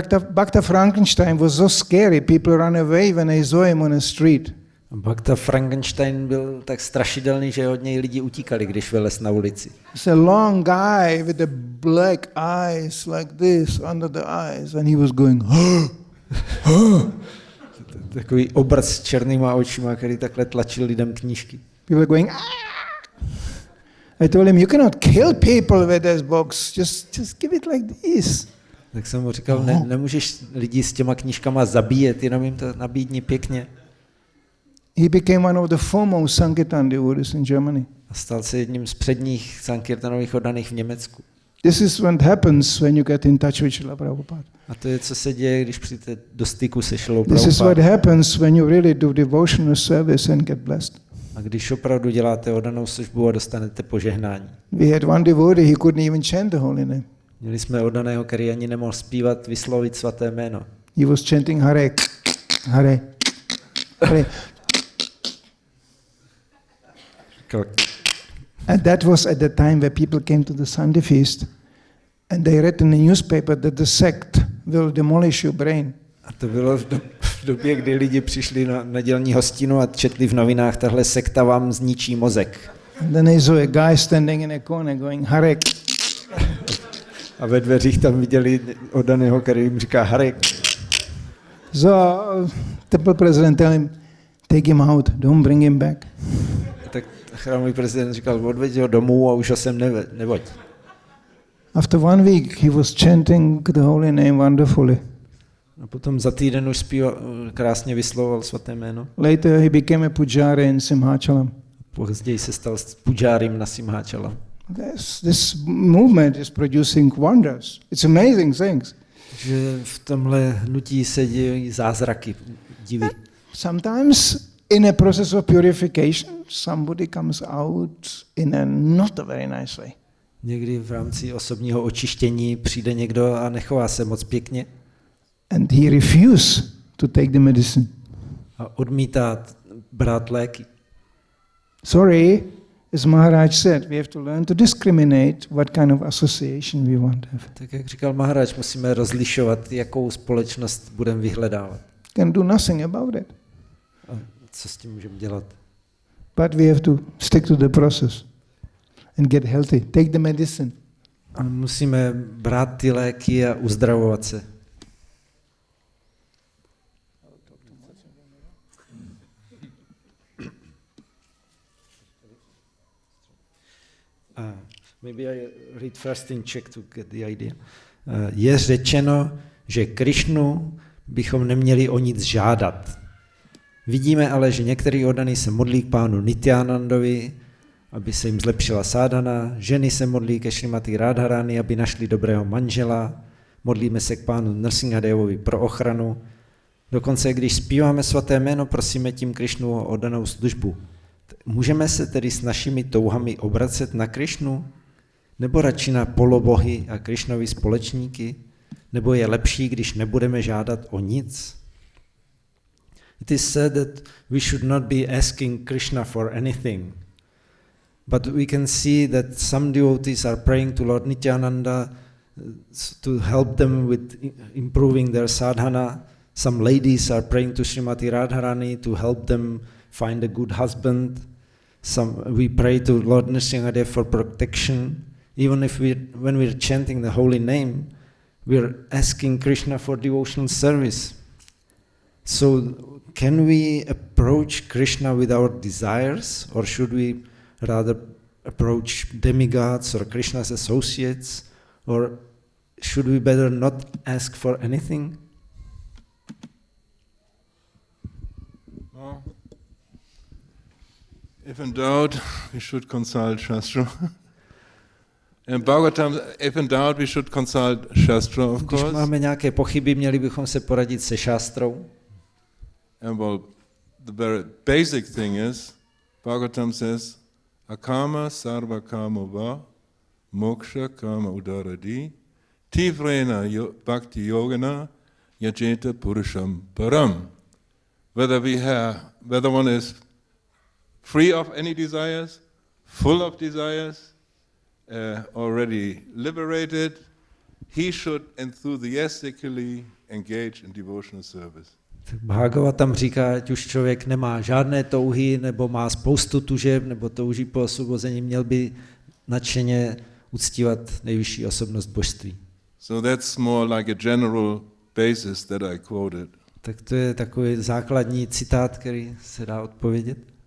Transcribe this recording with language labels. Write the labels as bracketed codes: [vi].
[en] Bhakta Frankenstein was so scary, people ran away when they saw him on the street. [cs] Bhakta Frankenstein byl tak strašidelný, že od něj lidi utíkali, když vylez na ulici. [en] It's a long guy with the black eyes like this under the eyes, and he was going, [cs] Takový obraz s černýma očima, který takhle tlačil lidem knížky. [en] People were going, I told him, you cannot kill people with this box, just give it like this. [cs] Tak jsem mu říkal, nemůžeš lidi s těma knížkama zabíjet, jenom jim to nabídni pěkně. [en] He became one of the foremost Sankirtan devotees in Germany. [cs] A stal se jedním z předních sankirtanových oddaných v Německu. [en] This is what happens when you get in touch with Srila Prabhupada. [cs] A to je, co se děje, když přijdete do styku se Šrilou [en] This is what [cs] Prabhupádou. [en] happens when you really do devotional service and get blessed. [cs] A když opravdu děláte oddanou službu a dostanete požehnání. [en] We had one devotee, he couldn't even chant the holy name. [cs] Měli jsme oddaného, který ani nemohl zpívat, vyslovit svaté jméno. [en] He was chanting Hare, Hare, Hare. And that was at the time where people came to the Sunday feast and they read in the newspaper that the sect will demolish your brain. [cs] A to bylo v době, kdy lidi přišli na nedělní hostinu a četli v novinách, tahle sekta vám zničí mozek. [en] And then they saw a guy standing in a corner going, Hare. [cs] A ve dveřích tam viděli oddaného, který jim říká Hare. [en] So temple president tell him, take him out, don't bring him back. [cs] Tak chrámový prezident říkal, odveď ho domů a už ho sem nevoď. [en] After 1 week he was chanting the holy name wonderfully. [cs] A potom za týden už krásně vyslovoval svaté jméno. [en] Later he became a pujari in Simhachalam. [cs] Později se stal pujárím na Simhachalam. [en] This movement is producing wonders. It's amazing things. [cs] Že v tomhle hnutí se dějí zázraky, divy. [en] Sometimes in a process of purification, somebody comes out in a not a very nice way. [cs] Někdy v rámci osobního očištění přijde někdo a nechová se moc pěkně. [en] And he refuses to take the medicine. [cs] A odmítá brát léky. [en] Sorry, as Maharaj said, we have to learn to discriminate what kind of association we want to have. [cs] Tak jak říkal Maharaj, musíme rozlišovat, jakou společnost budeme vyhledávat. [en] Can do nothing about it. [cs] A co s tím můžeme dělat? [en] But we have to stick to the process and get healthy. Take the medicine. [cs] A musíme brát ty léky a uzdravovat se. [en] Maybe I read first in Czech to get the idea. [cs] Je řečeno, že Krishnu bychom neměli o nic žádat. Vidíme ale, že některý oddaný se modlí k pánu Nityanandovi, aby se jim zlepšila sádhana, ženy se modlí ke Šrimati Radharani, aby našli dobrého manžela, modlíme se k pánu Nrsingadevovi pro ochranu. Dokonce, když zpíváme svaté jméno, prosíme tím Krishnu o oddanou službu. Můžeme se tedy s našimi touhami obracet na Krishnu? Nebo radši na polobohy a Krishnovi společníky? Nebo je lepší, když nebudeme žádat o nic? [en] It is said that we should not be asking Krishna for anything. But we can see that some devotees are praying to Lord Nityananda to help them with improving their sadhana. Some ladies are praying to Srimati Radharani to help them find a good husband. We pray to Lord Nrsingadev for protection. Even if when we're chanting the holy name, we're asking Krishna for devotional service. So can we approach Krishna with our desires, or should we rather approach demigods or Krishna's associates, or should we better not ask for anything? Well, if in doubt, we should consult Shastra. In Bhagavatam, if in doubt, we should consult Shastra, of [cs] Když [en] course. [cs] máme nějaké pochyby, měli bychom se poradit se šástrou. [en] And well, the very basic thing is, Bhagavatam says, [sa] akama sarva kama va, moksha kama udaradi, tivrena bhakti yogana, yajeta purusham param. [en] Whether one is free of any desires, full of desires, already liberated, he should enthusiastically engage in devotional service. [cs] Bhagavatam říká, ať už člověk nemá žádné touhy, nebo má spoustu tužeb, nebo touží po osvobození, měl by nadšeně uctívat nejvyšší osobnost božství. [en] So that's more like a general basis that I quoted. [cs] Tak to je takový základní citát, který se dá odpovědět.